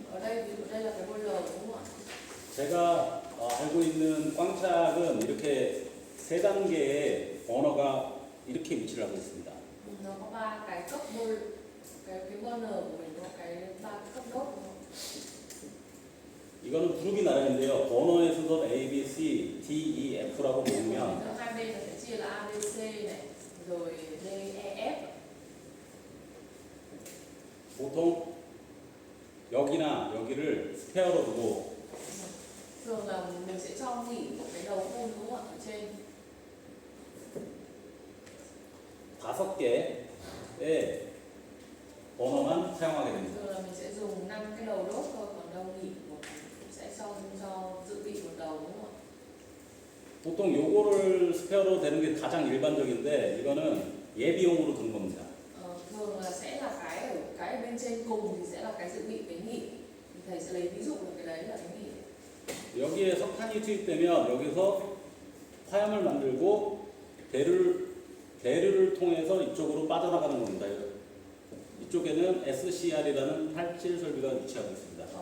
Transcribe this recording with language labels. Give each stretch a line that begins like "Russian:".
Vietnamese: Ở đây ví dụ đây là cái boiler đúng không ạ?
Korean: 제가 알고 있는 꽝짝은 이렇게 세 단계의 버너가 이렇게 위치를 하고 있습니다.
Vietnamese: Nó có ba cái cấp boiler, cái burner của mình có cái ba cấp đốt đúng không?
Korean: 이거는 부르기 나름인데요. 버너의 순서 A, B, C, D, E, F라고 보면
Vietnamese: Giữa hai bên là sẽ chia là A, B, C này, rồi D, E, F.
Korean: 보통 여기나 여기를 스페어로 두고
Vietnamese: Thường là mình sẽ cho nghỉ một cái đầu phun đúng không ạ? Ở trên
Korean: 5개의 버너만 사용하게 됩니다.
Vietnamese: thường là mình sẽ dùng 5 cái đầu đốt thôi, còn đâu nghỉ một sẽ cho dự bị một đầu đúng không ạ?
Korean: 보통 요거를 스페어로 되는 게 가장 일반적인데 이거는 예비용으로 두는 겁니다.
Vietnamese: Thường là sẽ là cái ở bên trên cùng thì sẽ là cái dự bị cái nghỉ. Thì thầy sẽ lấy ví dụ là cái đấy là cái nghỉ.
Korean: 여기에 석탄이 투입되면 여기서 화염을 만들고 대류를 통해서 이쪽으로 빠져나가는 겁니다. 이쪽에는 SCR이라는 탈질 설비가 위치하고 있습니다.